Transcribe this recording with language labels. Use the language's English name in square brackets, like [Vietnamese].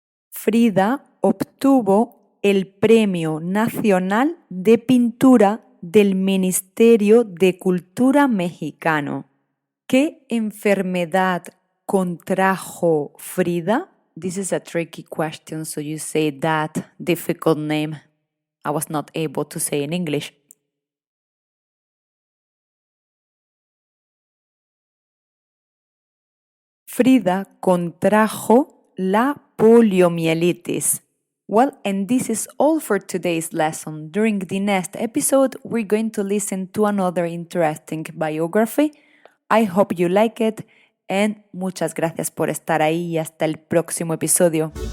[Spanish] Frida obtuvo el Premio Nacional de Pintura del Ministerio de Cultura Mexicano. ¿Qué enfermedad contrajo Frida? [English] This is a tricky question, so you say that difficult name I was not able to say in English. [Spanish] Frida contrajo la poliomielitis. [English] Well, and this is all for today's lesson. During the next episode, we're going to listen to another interesting biography. I hope you like it, and [Spanish] muchas gracias por estar ahí y hasta el próximo episodio.